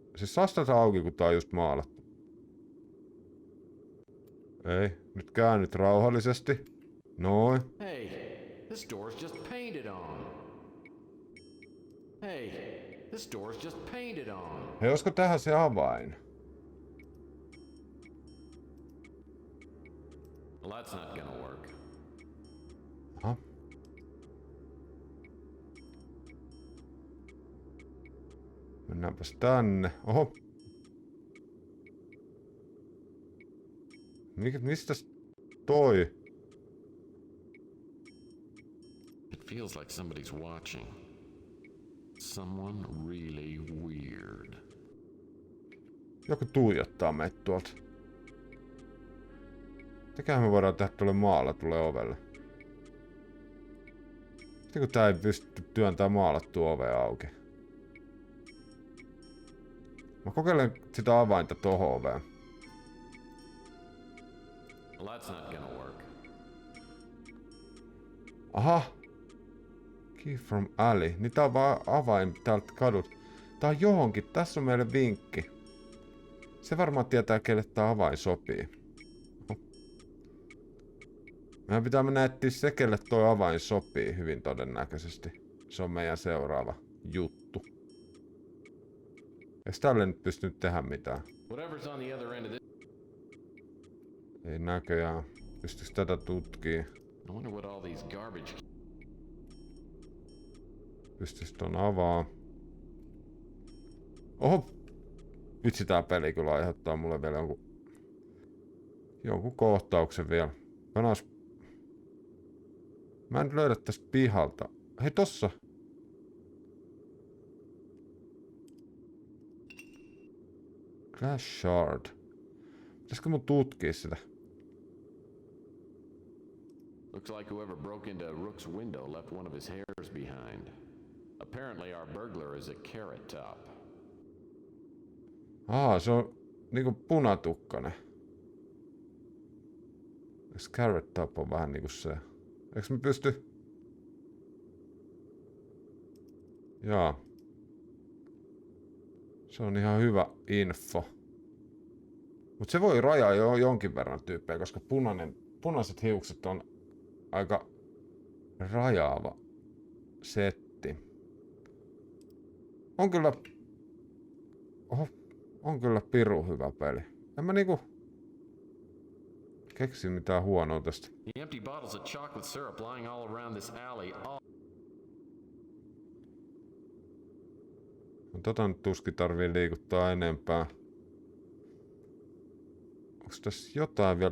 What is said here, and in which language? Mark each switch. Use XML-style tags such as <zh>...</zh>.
<fi>Siis saa sitä auki, kun tää on just maalattu. Ei, nyt käännyt rauhallisesti. Noin.</fi> <en>Hey, this door's just painted on. Hey, this door's just painted on.</en> <fi>Hei, olisiko tähän se avain?</fi> <en>Well, that's not gonna work. Aha.</en> <fi>Mennäänpäs tänne. Oho. Mistäs toi?</fi> <en>It feels like somebody's watching. Someone really weird.</en> <fi>Joku tuijottaa meitä tuolta. Mitäköhän me voidaan tehdä tuolle maalla tulee ovelle? Sitten kun tää ei pysty työntämään maalattua ovea auki. Mä kokeilen sitä avainta tohon oveen.</fi> <en>Well, that's not gonna work. Aha! Key from alley.</en> <fi>Niin tää on vaan avain täältä kadut. Tää on johonkin. Tässä on meille vinkki. Se varmaan tietää, kelle tää avain sopii. Oho. Meidän pitää mennä etsiä se, kelle toi avain sopii hyvin todennäköisesti. Se on meidän seuraava juttu. Eiks tälle nyt pystynyt tehdä mitään?</fi> <en>Whatever's on the other end of this.</en> <fi>Ei näköjään. Pystyis tätä tutkii?</fi> <en>I wonder what all these garbage.</en> <fi>Pystyis ton avaa. Oho! Vitsi tää peli kyllä aiheuttaa mulle vielä jonkun kohtauksen vielä. Mä en löydä tästä pihalta. Hei tossa!</fi> <en>Glass shard.</en> <fi>Pitäisikö mun tutkia sitä?</fi> <en>Looks like whoever broke into Rook's window left one of his hairs behind. Apparently our burglar is a carrot top.</en> <fi>Se on niinku punatukkanen.</fi> <en>Carrot top</en> <fi>on vähän niinku se. Eiks me pysty? Jaa. Se on ihan hyvä info. Mut se voi rajaa jo jonkin verran tyyppejä, koska punaiset hiukset on aika rajaava setti. On kyllä... Oho, on kyllä piru hyvä peli. En mä niinku... keksi mitään huonoa tästä.</fi> <en>The empty bottles of chocolate syrup lying all around this alley.</en> <fi>Tota nyt tuskin tarvii liikuttaa enempää. Onks tässä jotain vielä?</fi>